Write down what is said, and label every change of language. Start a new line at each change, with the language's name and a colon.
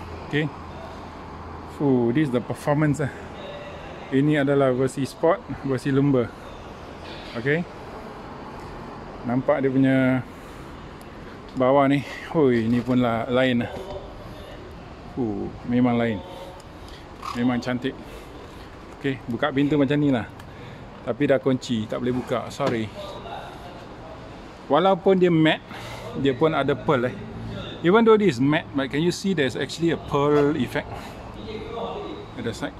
English: Okay, this is the performance.
Malay: Ini adalah versi sport, versi lumba. Okay. Nampak dia punya bawah ni. Ni pun lain. Memang lain. Memang cantik. Okay, buka pintu macam ni lah. Tapi dah kunci, tak boleh buka. Sorry. Walaupun dia matte, dia pun ada pearl.
English: Even though this is matte, but can you see there's actually a pearl effect at the side?